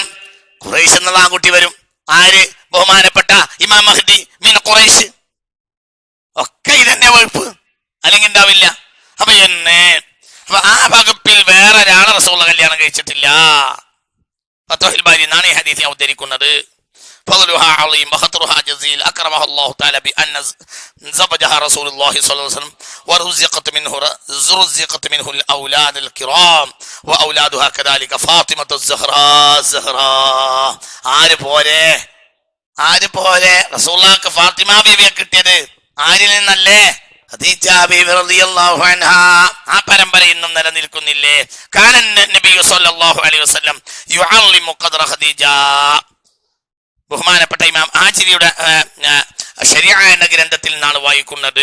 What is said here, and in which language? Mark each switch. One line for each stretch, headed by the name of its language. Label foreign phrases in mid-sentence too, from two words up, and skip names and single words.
Malayalam: ഖുറൈശ് എന്നുള്ള ആൺകുട്ടി വരും. ആര്? ബഹുമാനപ്പെട്ട ഇമാം മഹ്ദി
Arabic: من قريش.
Malayalam: ഒക്കെ ഇതന്നെ വകുപ്പ്, അല്ലെങ്കിൽ ഉണ്ടാവില്ല. അപ്പൊ ആ വകുപ്പിൽ വേറെ ഒരാളെ റസൂലുള്ള കല്യാണം കഴിച്ചിട്ടില്ല. ഫത്ഹുൽ ബാരി എന്നാണ് ഈ ഹദീസ് ഞാൻ ഉദ്ധരിക്കുന്നത്.
Arabic: فضلها عظيم وخطرها جزيل أكرمها الله تعالى بأن زوجها رسول الله صلى الله عليه وسلم ورزقت منه الأولاد الكرام وأولادها كذلك فاطمة الزهراء.
Malayalam: ആര് പോലെ റസൂലുള്ളാഹിക്ക് ഫാത്തിമ ബീവിയെ കിട്ടിയത് ആരിൽ നിന്നല്ലേ? ഖദീജ ബീവി
Arabic: رضي الله عنها.
Malayalam: ആ പരമ്പര ഇന്നും നിലനിൽക്കുന്നില്ലേ?
Arabic: كان النبي صلى الله عليه وسلم يعلم قدر خديجة.
Malayalam: ബഹുമാനപ്പെട്ട ഇമാം ആജിരിയുടെ ശരിഅ എന്ന ഗ്രന്ഥത്തിൽ നിന്നാണ് വായിക്കുന്നത്.